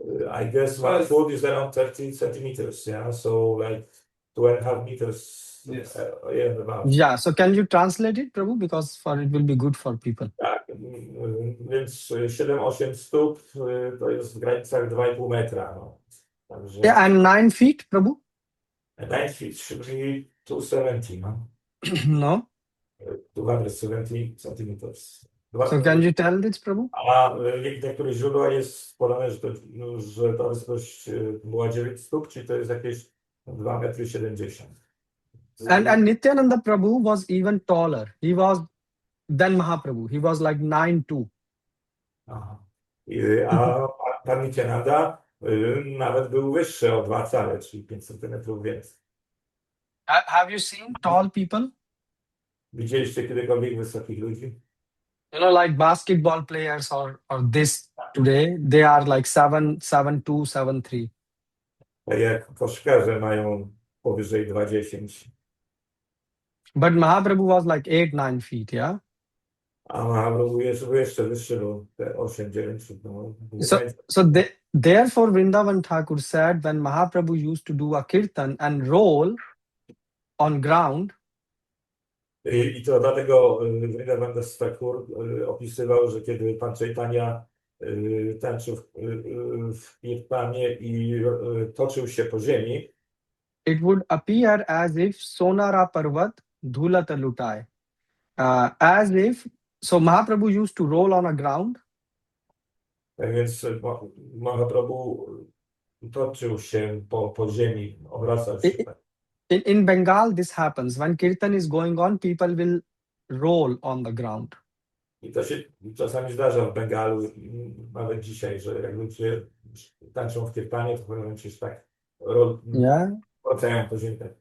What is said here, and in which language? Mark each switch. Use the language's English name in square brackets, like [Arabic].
[English] I guess my foot is around 30 centimeters, yeah, so like 2.5 meters. Yes. Yeah, about. Yeah. So can you translate it, Prabhu, because it will be good for people. [Polish] Tak, więc 7-8 stóp to jest w granicach 2,5 metra. No. Także [English] Yeah, and 9 feet, Prabhu? 9 feet should be 270, no? [Polish] No. [English] 270 centimeters. So can you tell this, Prabhu? [Polish] A w niektórych źródłach jest podane, że ta wysokość była 9 stóp, czyli to jest jakieś 2,70 m. [English] And Nityananda Prabhu was even taller. He was than Mahaprabhu. He was like 9'2". Aha. [Polish] A pan Nityananda nawet był wyższy o 2 cale, czyli 5 cm więcej. [English] Have you seen tall people? [Polish] Widzieliście kiedykolwiek wysokich ludzi? [English] You know, like basketball players or this today, they are like 7'2", 7'3". [Polish] Tak jak koszykarze mają powyżej 2,10. [English] But Mahaprabhu was like 8-9 feet, yeah? [Polish] A Mahaprabhu był jeszcze wyższy, bo te 8-9. No, [English] Therefore Vrindavan Thakur said when Mahaprabhu used to do a kirtan and roll on ground, [Polish] I to dlatego Nityananda Thakur opisywał, że kiedy pan Caitanya tańczył w kirtanie i toczył się po ziemi, [English] it would appear as if [Bangla] Sonara Parvat Dhulata Lutai. [English] As if, so Mahaprabhu used to roll on a ground. [Polish] tak więc Mahaprabhu toczył się po ziemi, obracał się. [English] In Bengal, this happens. When kirtan is going on, people will roll on the ground. [Polish] I to się czasami zdarza w Bengalu, nawet dzisiaj, że jak ludzie tańczą w kirtanie, to w pewnym momencie się tak wracają po ziemi.